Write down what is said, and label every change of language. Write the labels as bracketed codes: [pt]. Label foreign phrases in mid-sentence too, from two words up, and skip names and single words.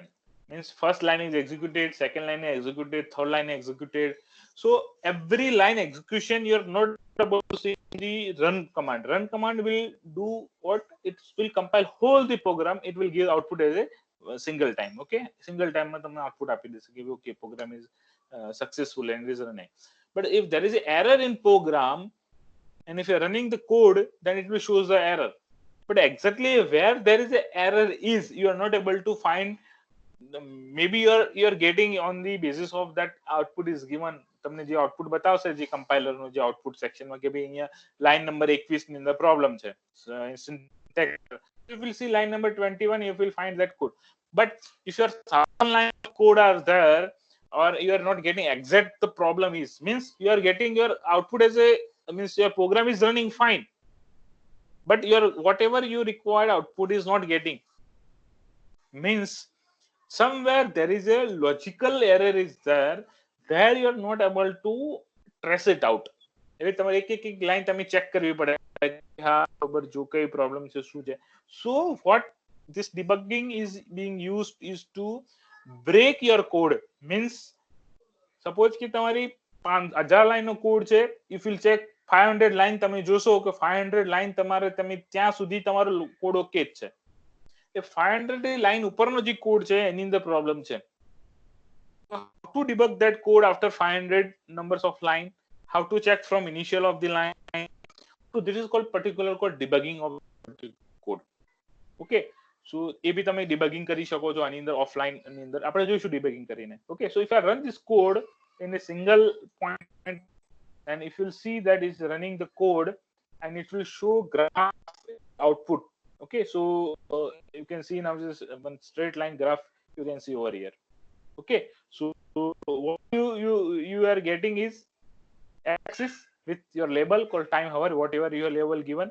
[en] Means first line is executed, second line is executed, third line is executed. So every line execution you're not able to see in the run command. Run command will do what? It will compile whole the program. It will give output as a single time. Okay, single time [gu] માં તમને [en] output [gu] આપી દેશે કે [en] okay program is successful and is running. But if there is an error in program and if you're running the code, then it will show the error. But exactly where there is an error is you are not able to find. Maybe you're getting on the basis of that output is given. [gu] તમને જે આઉટપુટ બતાવશે જે કમ્પાઇલર નું જે આઉટપુટ સેક્શનમાં કે ભાઈ અહીંયા [en] line number [gu] 21 ની અંદર પ્રોબ્લેમ છે, [en] you will see line number 21, you will find that code. But if your 1,000 line of code are there or you are not getting exact the problem is, means you are getting your output as a, means your program is running fine, but your whatever you required output is not getting. means somewhere there is a logical error is there you are not able to trace it out. [gu] એટલે તમારે એક લાઈન તમે ચેક કરવી પડે કે હા બરાબર જો કઈ પ્રોબ્લેમ છે શું છે. [en] So what this debugging is being used is to break your code. Means suppose [gu] કે તમારી 1000 લાઈન નો કોડ છે, [en] if you check [gu] 500 લાઈન તમે જોશો કે 500 લાઈન તમારે તમે ત્યાં સુધી તમારો કોડ ઓકે જ છે. એ 500 લાઈન ઉપરનો જે કોડ છે એની અંદર પ્રોબ્લેમ છે. [en] How to debug that code after 500 numbers of line? How to check from initial of the line? So this is called particular called debugging of code. Okay, so [gu] એ બી તમે debugging કરી શકો છો આની અંદર ઓફલાઈન ની અંદર આપણે જોઈશું debugging કરીને. [en] Okay, so if I run this code in a single point and if you'll see that is running the code and it will show graph output. Okay, so you can see now this one straight line graph you can see over here. Okay, so what you are getting is axis with your label called time hour, whatever your label given.